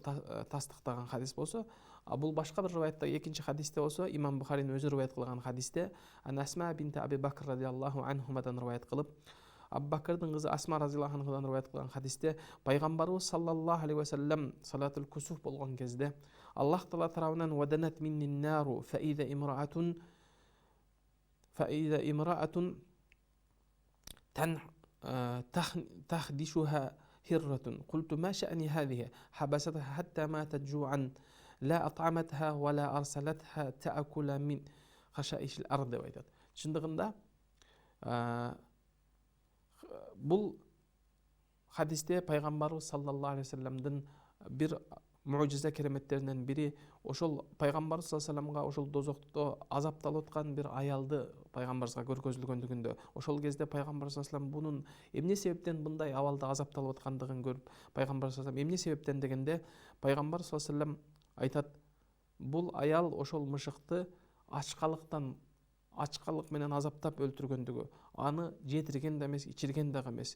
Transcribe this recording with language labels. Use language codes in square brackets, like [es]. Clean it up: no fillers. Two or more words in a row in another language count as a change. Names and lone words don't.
[ky] тастыктаган хадис болсо, бул башка бир риваятта экинчи хадисте болсо, имам Бухаринин өзү риваят кылган хадисте Асма бинти Аби Бакр [ar] رضي الله عنهما [ky] риваят кылып, Абу Бакрдын кызы Асма [ar] رضي الله عنها [ky] риваят кылган хадисте пайгамбарыбыз [ar] صلى الله عليه وسلم صلاة الكسوف [ky] болгон кезде [ar] الله تعالى [ky] тарабынан [ar] ودنت مني النار فإذا имраатун تخدشها هرة قلت ما شأن هذه حبستها حتى ماتت جوعا لا أطعمتها ولا أرسلتها تأكل من خشائش الأرض [ky] деп айтат. Чындыгында бул хадисте пайгамбарыбыз [ar] صلى الله عليه وسلم [ky] бир муъжиза кереметтеринен бири, ошол пайгамбарыбыз [ar] صلى الله عليه وسلم [ky] ошол дозокто азапталып аткан бир аялды пайгамбарыбызга көргөзүлгөндүгүндө, ошол кезде пайгамбар [ar] صلى الله عليه وسلم [ky] бунун эмне себептен мындай абалда азапталып аткандыгын көрүп, пайгамбар [ar] صلى الله عليه وسلم [ky] эмне себептен дегенде, пайгамбар [ar] صلى الله عليه وسلم [ky] айтат, бул аял ошол мышыкты ачкалык менен азаптап өлтүргөндүгү, аны жетирген да эмес, ичирген дагы эмес.